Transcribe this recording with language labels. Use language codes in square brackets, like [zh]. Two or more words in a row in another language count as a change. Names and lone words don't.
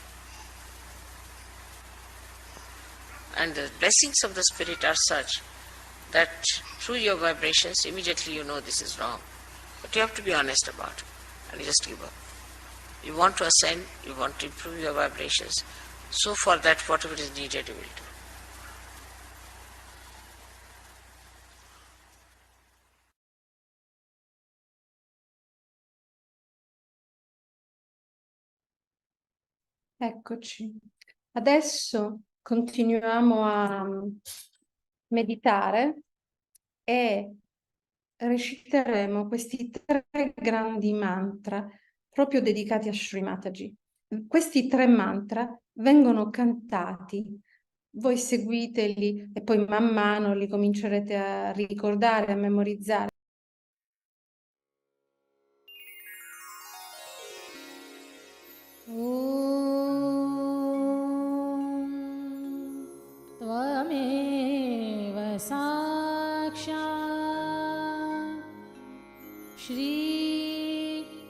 [en] And the blessings of the spirit are such that through your vibrations, immediately you know this is wrong. But you have to be honest about it, and you just give up. You want to ascend, you want to improve your vibrations. So for that, whatever is needed, you will do. [it] Eccoci. Adesso continuiamo a meditare e reciteremo questi 3 grandi mantra proprio dedicati a Shri Mataji. Questi 3 mantra vengono cantati. Voi seguiteli e poi man mano li comincerete a ricordare, a memorizzare. [sa] त्वमेव साक्षात् श्री